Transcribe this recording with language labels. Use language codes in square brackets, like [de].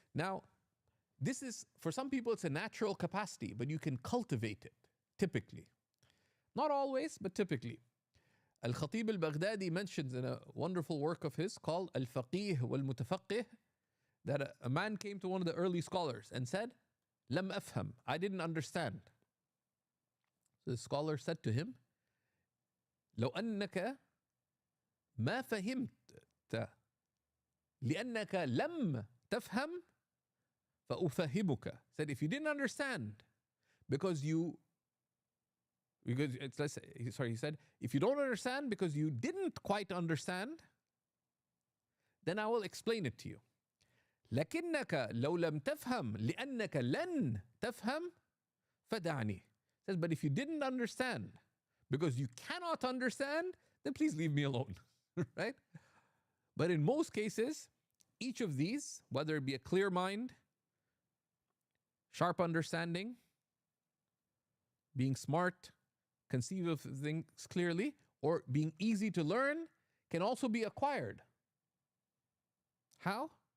[en] Now, this is, for some people, it's a natural capacity, but you can cultivate it, typically. Not always, but typically. Al-Khatib al-Baghdadi mentions in a wonderful work of his called Al-Faqih wal-Mutafaqih that a man came to one of the early scholars and said, [ar] Lam afham, [en] I didn't understand. So the scholar said to him, [ar] لو أنك ما فهمت لأنك لم تفهم فأفهمك. [en] Said, if you didn't understand because it's, let's say, sorry, he said, if you don't understand because you didn't quite understand, then I will explain it to you. [ar] لكنك لو لم تفهم لأنك لن تفهم فدعني. [en] Says, but if you didn't understand because you cannot understand, then please leave me alone. Right? But in most cases, each of these, whether it be a clear mind, sharp understanding, being smart, conceive of things clearly, or being easy to learn, can also be acquired. How?